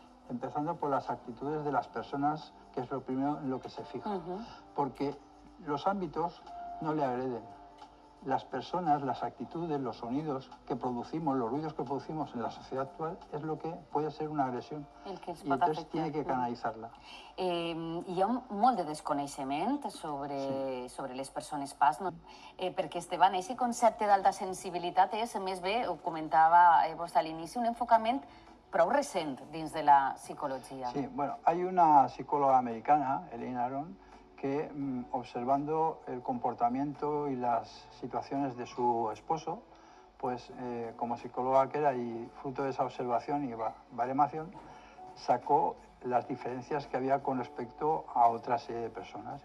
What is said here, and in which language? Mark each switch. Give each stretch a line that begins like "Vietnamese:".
Spanish: empezando por las actitudes de las personas, que es lo primero en lo que se fija. Porque los ámbitos no le agreden. Las personas, las actitudes, los sonidos que producimos, los ruidos que producimos en la sociedad actual es lo que puede ser una agresión. Y entonces tiene que canalitzar-la.
Catalan: Hi ha molt de desconeixement sobre les persones PAS, no? Perquè, Esteban, aquest concepte d'alta sensibilitat és, més bé, ho comentava vostè a l'inici, un enfocament prou recent dins de la psicologia.
Spanish: Sí, bueno, hay una psicóloga americana, Elaine Aron, que observando el comportamiento y las situaciones de su esposo, pues como psicóloga que era y fruto de esa observación y baremación, sacó las diferencias que había con respecto a otra serie de personas.